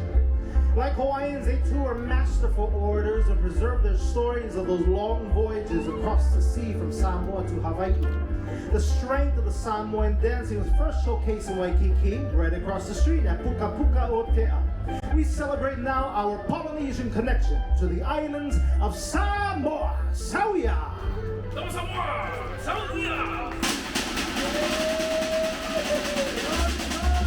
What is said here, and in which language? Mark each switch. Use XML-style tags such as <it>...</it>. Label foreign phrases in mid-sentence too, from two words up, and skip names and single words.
<en>Like Hawaiians, they too are masterful orators and preserve their stories of those long voyages across the sea from Samoa to Hawaii. The strength of the Samoan dancing was first showcased in Waikiki, right across the street at Puka Puka o Te'a. We celebrate now our Polynesian connection to the islands of Samoa. Sauia! Samoa! Sauia!</en>